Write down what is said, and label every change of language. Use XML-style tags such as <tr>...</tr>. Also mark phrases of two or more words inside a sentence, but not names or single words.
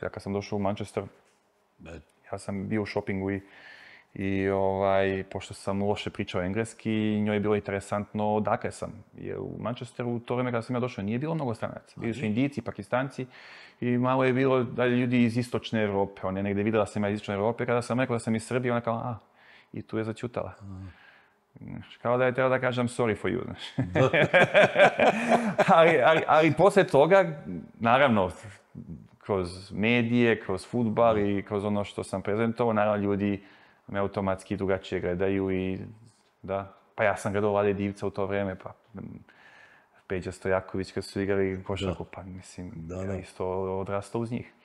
<sr>Ja kad sam došao u Manchester, ja sam bio u shoppingu i pošto sam loše pričao engleski, njoj je bilo interesantno odakle sam. Jer u Manchesteru u to vrijeme kada sam ja došao nije bilo mnogo stranaca. Bili su Indijci, Pakistanci i malo je bilo da ljudi iz istočne Europe. Ona je negdje vidjela da sam ja iz istočne Europe. Kada sam rekao da sam iz Srbije, ona kao, i tu je začutala. Kao da je treba da kažem</sr> <en>sorry for you.</en> <sr>ali poslije toga, naravno, kroz medije, kroz fudbal i kroz ono što sam prezentovao, naravno ljudi me automatski drugačije gledaju i da. Pa ja sam gledao Vlade Divca u to vrijeme, pa Peđa Stojaković kad su igrali košarku, pa mislim, ja isto odrastao uz njih.</sr>